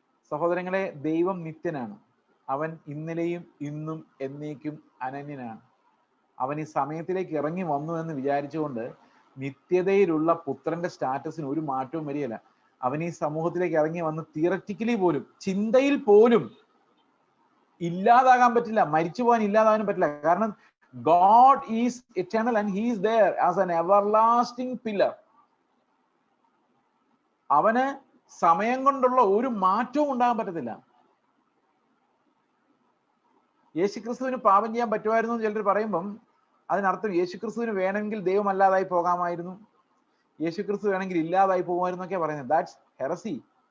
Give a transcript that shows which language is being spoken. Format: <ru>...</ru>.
<ml>സഹോദരങ്ങളെ, ദൈവം നിത്യനാണ്. അവൻ ഇന്നലെയും ഇന്നും എന്നേക്കും അനന്യനാണ്. അവൻ ഈ സമയത്തിലേക്ക് ഇറങ്ങി വന്നു എന്ന് വിചാരിച്ചുകൊണ്ട് നിത്യതയിലുള്ള പുത്രന്റെ സ്റ്റാറ്റസിന് ഒരു മാറ്റവും വരികയില്ല. അവൻ ഈ സമൂഹത്തിലേക്ക് ഇറങ്ങി വന്ന് തിയററ്റിക്കലി പോലും, ചിന്തയിൽ പോലും ഇല്ലാതാകാൻ പറ്റില്ല, മരിച്ചു പോകാൻ ഇല്ലാതാകാനും പറ്റില്ല.</ml> <en>കാരണം God is eternal and he is there as an everlasting pillar.</en> <ml>അവന് സമയം കൊണ്ടുള്ള ഒരു മാറ്റവും ഉണ്ടാകാൻ പറ്റത്തില്ല. യേശുക്രിസ്തുവിന് പാപം ചെയ്യാൻ പറ്റുമായിരുന്നു എന്ന് ചിലർ പറയുമ്പം അതിനർത്ഥം യേശുക്രിസ്തുവിന് വേണമെങ്കിൽ ദൈവം അല്ലാതായി പോകാമായിരുന്നു, യേശുക്രിസ്തു വേണമെങ്കിൽ ഇല്ലാതായി പോകുമായിരുന്നു എന്നൊക്കെ പറയുന്നത്.</ml> <en>That's heresy.</en>